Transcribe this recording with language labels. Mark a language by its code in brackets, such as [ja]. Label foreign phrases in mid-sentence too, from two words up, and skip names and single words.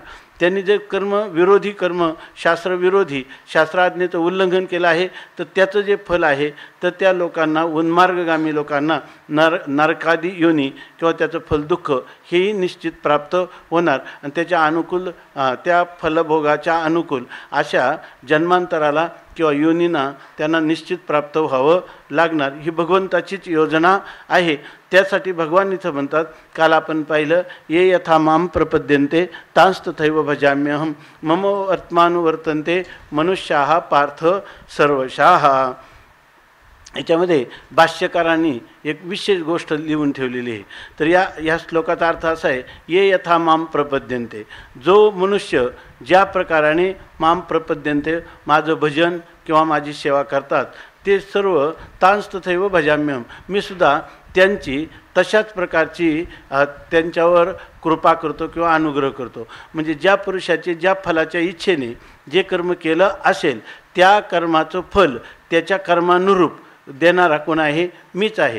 [mr] त्यांनी जे कर्म विरोधी कर्म शास्त्रविरोधी शास्त्राज्ञेचं उल्लंघन केलं आहे तर त्याचं जे फल आहे तर त्या लोकांना उन्मार्गगामी लोकांना नरकादी योनी किंवा त्याचं फल दुःख हेही निश्चित प्राप्त होणार. आणि त्याच्या अनुकूल त्या फलभोगाच्या अनुकूल अशा जन्मांतराला किंवा योनींना त्यांना निश्चित प्राप्त व्हावं लागणार. ही भगवंताचीच योजना आहे. त्यासाठी भगवान इथं म्हणतात, काल आपण पाहिलं [sa] ये यथा माम प्रपद्यन्ते तांस तथैव भजाम्यहम मम वर्तमानुवर्तन्ते मनुष्याः पार्थ सर्वशाः. [mr] याच्यामध्ये भाष्यकारांनी एक विशेष गोष्ट लिहून ठेवलेली आहे. तर या श्लोकाचा अर्थ असा आहे, [sa] ये यथा माम प्रपद्यन्ते, [mr] जो मनुष्य ज्या प्रकाराने [sa] माम प्रपद्यन्ते [mr] माझं भजन किंवा माझी सेवा करतात ते सर्व [sa] तांस तथैव भजाम्यहम, [mr] मी सुद्धा त्यांची तशाच प्रकारची त्यांच्यावर कृपा करतो किंवा अनुग्रह करतो. म्हणजे ज्या पुरुषाचे ज्या फलाच्या इच्छेने जे कर्म केलं असेल त्या कर्माचं फल त्याच्या कर्मानुरूप देणारा कोण आहे, मीच आहे.